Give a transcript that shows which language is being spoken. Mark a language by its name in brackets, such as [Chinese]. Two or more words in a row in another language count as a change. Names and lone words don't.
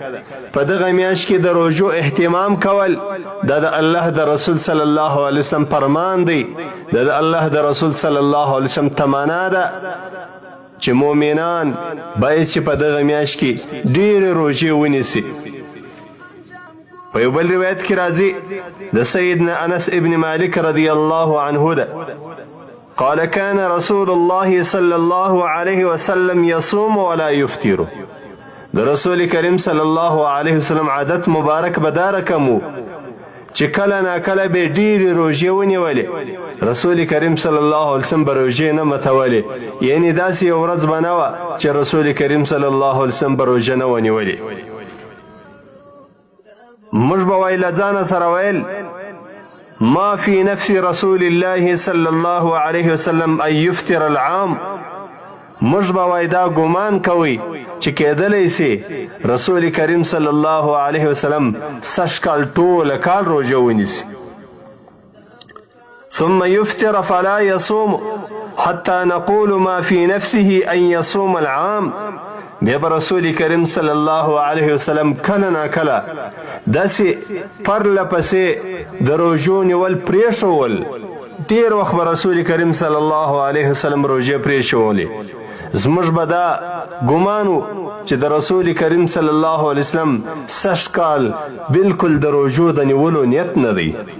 [Pashto] په دغه میاشت کې د روژو اهتمام کول د الله د رسول [Arabic] صلی الله علیه وسلم [Pashto] فرمان دی. د الله د رسول [Arabic] صلی الله علیه وسلم [Pashto] تمنا ده چې مؤمنان باید چې په دغه میاشت کې ډېرې روژې ونیسي. په یو بل روایت کې راځي د سیدنا انس ابن مالک [Arabic] رضی الله عنه [Pashto] ده [Arabic] قال كان رسول الله صلى الله عليه وسلم يصوم ولا يفطر. [Pashto] د رسول کریم [Arabic] صلی الله علیه وسلم [Pashto] عادت مبارک بداره کمو چې کله نا کله به ډېرې روژې ونیولې. رسول کریم [Arabic] صلی الله علیه وسلم [Pashto] به روژې نه ماتولې، یعنې داسې یو ورځ به نه وه چې رسول کریم [Arabic] صلی الله علیه وسلم [Pashto] به روژه نه ونیولې. موږ به وایي له ځانه سره ویل: [Arabic] ما في نفس رسول الله صلى الله عليه وسلم ان يفطر العام. [Pashto] موږ به وایي دا ګمان کوي چې کېدلی سي رسول کریم [Arabic] صلی الله علیه وسلم [Pashto] سږ کال ټوله کال روژه ونیسي. [Arabic] ثم يفطر فلا يصوم حتى نقول ما في نفسه ان يصوم العام. [Pashto] بیا به رسول کریم [Arabic] صلی الله علیه وسلم [Pashto] کله نا کله داسې پرله پسې د روژو نیول پرېښول. ډېر وخت به رسول کریم [Arabic] صلی الله علیه وسلم [Pashto] روژې پرېښولې. زموږ به دا ګمان و چې د رسول کریم [Arabic] صلی الله علیه وسلم [Pashto] سږ کال بالکل د روژو د نیولو نیت نه دی.